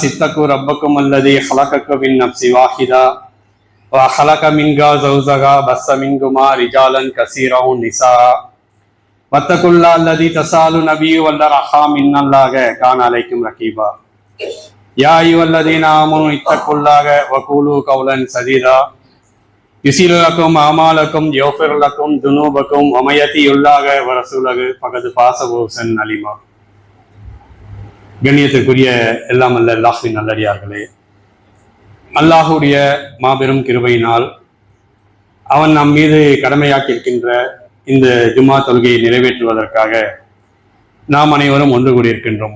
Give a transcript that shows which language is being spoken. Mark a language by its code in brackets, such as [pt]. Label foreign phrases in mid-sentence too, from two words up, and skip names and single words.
[ar] اتقوا ربكم الذي خلقكم من نفس واحدة وخلق منها زوجها بث منهما رجالا كثيرا ونساء واتقوا الله الذي تساءلون به والأرحام إن الله كان عليكم رقيبا يا أيها الذين آمنوا اتقوا الله وقولوا قولا سديدا يسير لكم أعمالكم يغفر لكم ذنوبكم ومن يطع الله ورسوله فقد فاز فوزا عظيما. [ta] கண்ணியத்திற்குரிய எல்லாம் அல்ல அல்லாஹ்வின் நல்லடியார்களே, அல்லாஹுடைய மாபெரும் கிருபையினால் அவன் நம் மீது கடமையாக்கி இருக்கின்ற இந்த ஜும்மா தொழுகையை நிறைவேற்றுவதற்காக நாம் அனைவரும் ஒன்று கூடியிருக்கின்றோம்.